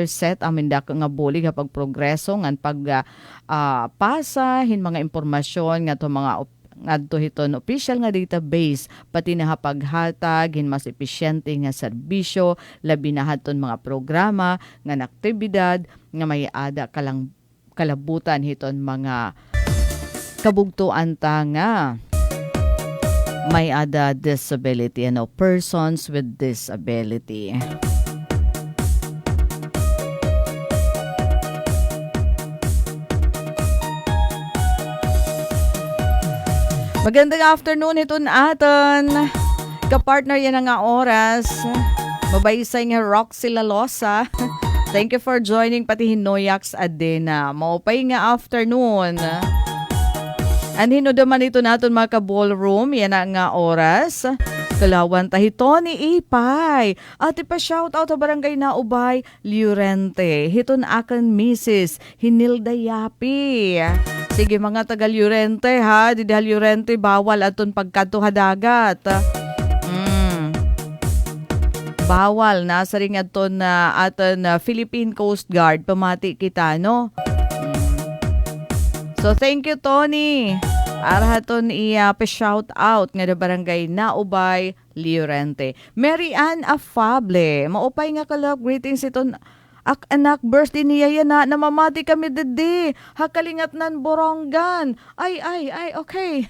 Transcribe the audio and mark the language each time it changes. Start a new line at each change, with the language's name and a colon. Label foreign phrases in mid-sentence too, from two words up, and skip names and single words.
Waray: set amin dako nga bulig kapag progreso ngan pag pasa hin mga impormasyon nga to mga ngadto hiton official nga database pati na paghatag hin mas epesyente nga serbisyo labi na haton mga programa nga aktibidad nga may ada kalabutan hiton mga kabugtuan ta nga may ada disability
English: persons with disability.
Waray: Magandang afternoon iton aton. Kapartner yan nga oras. Mabaysay nga Roxy Lalosa.
English: Thank you for joining pati Hinoyax Adena.
Waray: Maupay nga afternoon. Anhino daman ito naton mga ka-ballroom. Yan nga oras. Kalawan tahito ni Ipay. Ati pa shoutout sa barangay na Ubay, Liurente. Hiton akan Mrs. Hinilda Yapi. Sige mga taga Liurente ha. Didahal Liurente bawal aton pagkadto ha dagat. bawal nasa ring aton na aton Philippine Coast Guard pamati kita no.
English: So thank you Tony.
Waray: Para haton i-shout out nga da barangay Naubay, Liorente. Mary Ann Afable, maupay nga kalab greetings iton anak birthday niya yan na namamati kami dede. Hakalingat nan Borongan.
English: Ay, okay.